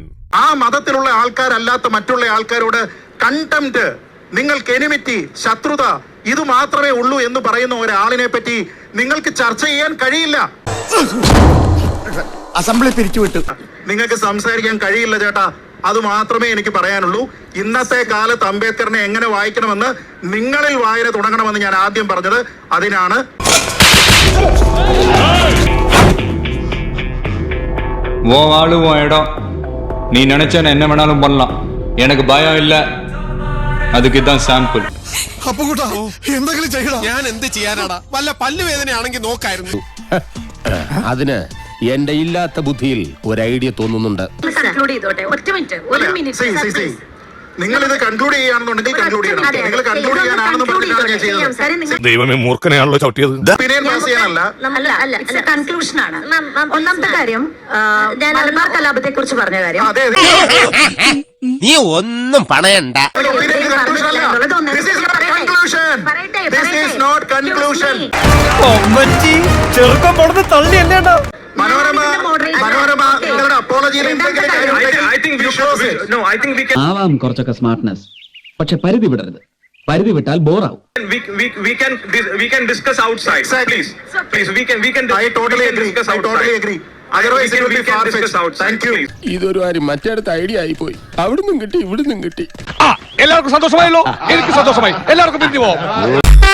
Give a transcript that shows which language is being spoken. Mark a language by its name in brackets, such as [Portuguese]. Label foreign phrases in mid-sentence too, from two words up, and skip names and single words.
[Malayalam] ആ മതത്തിലുള്ള ആൾക്കാരല്ലാത്ത മറ്റുള്ള ആൾക്കാരോട് കണ്ടംപ്റ്റ്, നിങ്ങൾക്ക് എനിമിറ്റി, ശത്രുത ഇത് മാത്രമേ ഉള്ളൂ എന്ന് പറയുന്ന ഒരാളിനെ പറ്റി നിങ്ങൾക്ക് ചർച്ച ചെയ്യാൻ കഴിയില്ല. അസംബ്ലി പിരിച്ചുവിട്ടു. നിങ്ങൾക്ക് സംസാരിക്കാൻ കഴിയില്ല ചേട്ടാ. അത് മാത്രമേ എനിക്ക് പറയാനുള്ളൂ. ഇന്നത്തെ കാലത്ത് അംബേദ്കറിനെ എങ്ങനെ വായിക്കണമെന്ന് നിങ്ങളിൽ വായന തുടങ്ങണമെന്ന് ഞാൻ ആദ്യം പറഞ്ഞത് അതിനാണ്. [Tamil] ஓ ஆளு உன் இடம், நீ நினைச்சேன்னு என்ன வேணாலும் பண்ணலாம், எனக்கு பயம் இல்ல. அதுக்கு தான் சாம்பிள். [Malayalam] എന്തെങ്കിലും ചെയ്യണം. ഞാൻ എന്ത് ചെയ്യാനാടാ? വല്ല പല്ലുവേദനയാണെങ്കിൽ നോക്കായിരുന്നു. അതിന് എന്റെ ഇല്ലാത്ത ബുദ്ധിയിൽ ഒരു ഐഡിയ തോന്നുന്നുണ്ട്. നിങ്ങൾ ഇത് കൺക്ലൂഡ് ചെയ്യാണെന്നുണ്ടെങ്കിൽ കൺക്ലൂഡ് ചെയ്യണം. നിങ്ങൾ കൺക്ലൂഡ് ചെയ്യാനാണെന്ന് പറഞ്ഞിട്ടാണ് ഞാൻ ചെയ്തത്. ദൈവമേ, മൂർഖനെയാണല്ലോ ചവിട്ടിയത്. [English] opinion pass [Malayalam] ചെയ്യാനല്ല. കൺക്ലൂഷൻ ആണ്. ഒന്നാമത്തെ കാര്യം, മലബാർ കലാപത്തെ കുറിച്ച് പറഞ്ഞ കാര്യം. അതെ, നീ ഒന്നും പണയണ്ട. [English] This is not conclusion. This is not conclusion. [Malayalam] ചെറുക്കം കൊടുത്ത് തള്ളിയല്ലേണ്ട. മനോരമ നിങ്ങളുടെ അപ്പോളജിയിൽ എന്തെങ്കിലും ആവാം കുറച്ചൊക്കെ സ്മാർട്ട്നെസ്, പക്ഷെ പരിധി വിടരുത്. പരിധി വിട്ടാൽ ബോറാവും. [English] We can discuss outside. Please, I totally agree. Otherwise it will be far-fetched. Thank you. [Malayalam] ഇതൊരു കാര്യം മറ്റേടത്ത് ഐഡിയ ആയി പോയി. അവിടുന്നും കിട്ടി ഇവിടുന്നും കിട്ടി. എല്ലാവർക്കും സന്തോഷമായല്ലോ? എനിക്ക് സന്തോഷമായി. എല്ലാവർക്കും പിരിഞ്ഞു പോവാം.